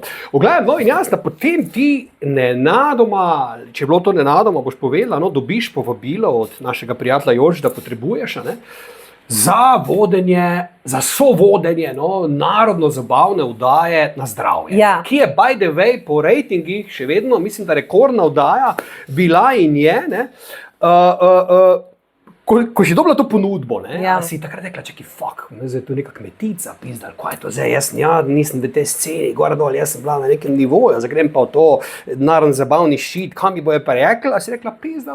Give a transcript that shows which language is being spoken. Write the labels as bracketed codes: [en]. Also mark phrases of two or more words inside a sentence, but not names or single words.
[sl] Ogledaj, in jasno, potem ti nenadoma, če je bilo to nenadoma, boš povedala, dobiš povabilo od našega prijatelja Jož, da potrebuješ, ne, za vodenje, za sovodenje, narodno zabavne oddaje Na zdravje. Ki je, [en] by the way, [sl] po rejtingih še vedno, mislim, da rekordna oddaja bila in je, ne, Ko si dobila to ponudbo, si takrat rekla, čekaj, zdaj je to neka kmetica, pizdal, kaj je to zdaj, jaz nisem v tej sceni, gor dol, jaz sem bila na nekem nivoju, zagrem pa v to narodno zabavni šit, kam mi bojo pa rekla, a si rekla, pizdal.